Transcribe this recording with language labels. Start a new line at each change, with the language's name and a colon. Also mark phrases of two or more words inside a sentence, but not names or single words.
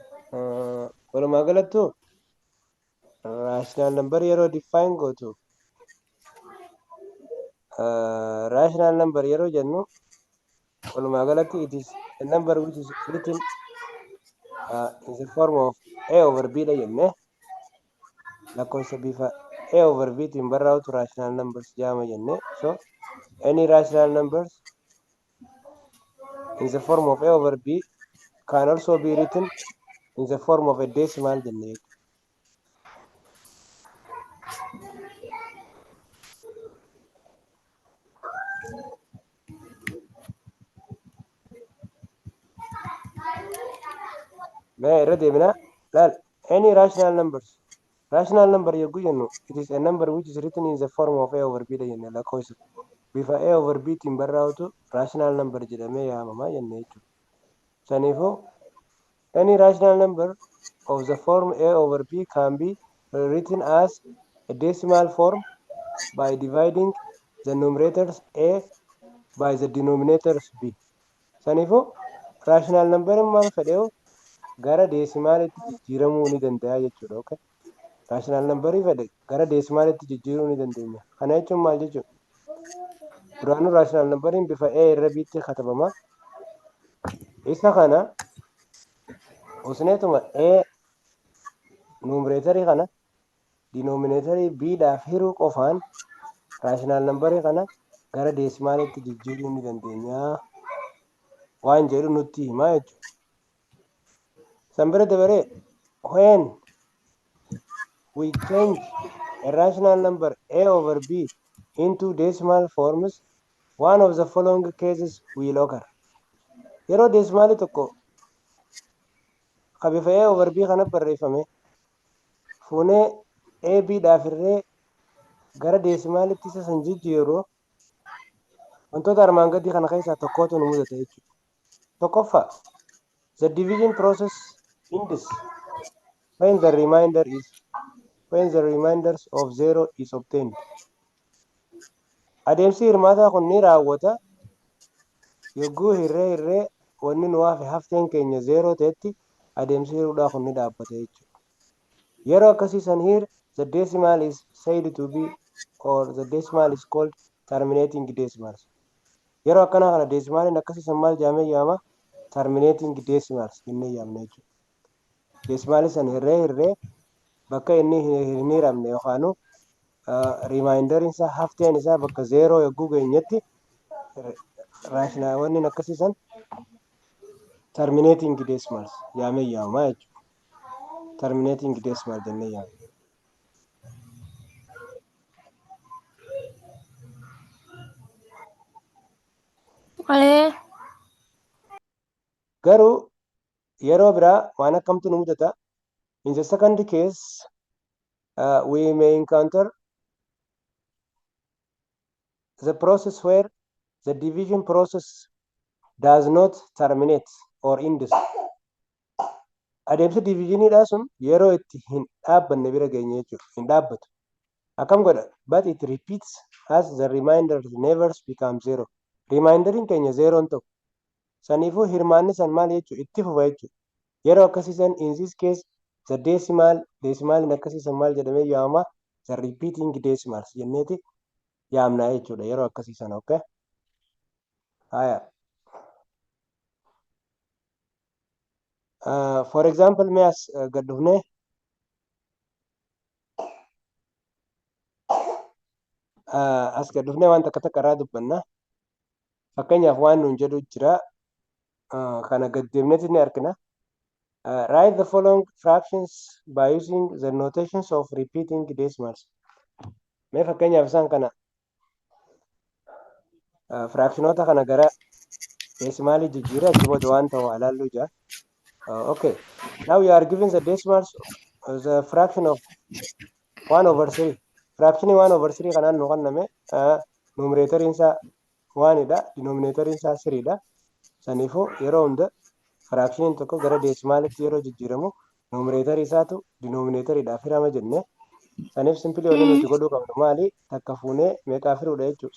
Oromo: walumaa galattu
English: rational number
Oromo: yeroo define gootu
English: rational number
Oromo: yeroo jennu walumaa galatti
English: it is a number which is written in the form of a over b
Oromo: dha jenne lakkoofsa bifa
English: a over b
Oromo: tiin barraa'utu
English: rational numbers
Oromo: jedhama jenne.
English: So any rational numbers in the form of a over b can also be written in the form of a decimal jenne. Any rational numbers. Rational number
Oromo: yogguu jennu
English: it is a number which is written in the form of a over b
Oromo: dha jenne lakkoofsa bifa
English: a over b
Oromo: tiin barraa'utu
English: rational number
Oromo: jedhamee yaamama jenne jechuudha.
English: Saniifuu any rational number of the form a over b can be written as a decimal form by dividing the numerators a by the denominators b.
Oromo: Saniifuu
English: rational number
Oromo: maal fedheewu gara deesimaalitti jijjiiramuu ni danda'a jechuudha. Okay?
English: Rational number
Oromo: fedhe gara deesimaalitti jijjiiruu ni dandeenya. Kana jechuun maal jechuudha? Duraanuu
English: rational numberiin
Oromo: bifa a irra b'tti katabama. Isa kana usneetuma a numereetarii kana denominatorii b dhaaf hiruu qofaan
English: rational numberii
Oromo: kana gara deesimaalitti jijjiiruu ni dandeenya waan jedhu nutti himaa jechuudha. San bira dabaree
English: when we change a rational number a over b into decimal forms, one of the following cases will occur.
Oromo: Yeroo deesimaalii tokko bifa
English: a over b
Oromo: kana barreeffame fuunee a b dhaaf irree gara deesimaalitti isa san jijjiirru wantoota armaan gadii kana keessaa tokkotu nu mudata jechuudha.
English: Tokkoffaa the division process in this when the reminders of 0 is obtained.
Oromo: Adeemsi hirmaataa kun ni raawwata yogguu hirree wanni nu hafe hafteen keenya 0 ta'etti adeemsi hiruudhaa kun ni dhaabbata jechuudha. Yeroo akkasii san
English: here the decimal is said to be or the decimal is called terminating decimals.
Oromo: Yeroo akkanaa kana deesimaaliin akkasii san maal jedhamee yaama?
English: Terminating decimals
Oromo: jennee yaamna jechuudha. Deesimaalii san hirree bakka inni hin hiramne yookaan remainderiin isaa hafteen isaa bakka 0 yogguu geenyetti raashinaawwanni akkasii san
English: terminating decimals
Oromo: yaamee yaama jechuudha.
English: Terminating decimal
Oromo: jennee yaamna. Garuu yeroo biraa waan akkamtu nu mudata?
English: In the second case, we may encounter the process where the division process does not terminate or end.
Oromo: Adeemsa divisionidhaa sun yeroo itti hin dhaabbanne bira geenye jechuudha. Hin dhaabbatu. Akkam godha?
English: But it repeats as the remainder never becomes 0.
Oromo: Reminderiin keenya 0 ta'u. Saniifuu hirmaanni san maal jechuudha? Itti fufa jechuudha. Yeroo akkasii san
English: in this case
Oromo: the desimaalin akkasii san maal jedhamee yaamama?
English: The repeating decimals
Oromo: jenneeti yaamna jechuudha yeroo akkasii san. Okay? Haya.
English: For example,
Oromo: mee as gad dhufnee waan takka irraa dubbanna. Fakkeenyaaf waan nuun jedhu jira. Kana gad deemneeti ni argina.
English: Write the following fractions by using the notations of repeating decimals.
Oromo: Mee fakkeenyaaf isaan kana fractionoota kana gara desimaalii jijjiiree achi booda waan ta'u ilaallu jira. Okay.
English: Now we are given the decimals, the fraction of 1 over 3. Fraction 1 over 3
Oromo: kanaan nu kenname numeratoriin isaa 1 dha, denominatoriin isaa 3 dha. Saniifuu yeroo hunda fractioniin tokko gara deesimaalitti yeroo jijjiiramu numeratorii isaatu denominatoriidhaaf hirama jenne. Saniif simpilii wanni nuti godhuu qabnu maali? Takka fuunee meeqaa firuudha jechuudha?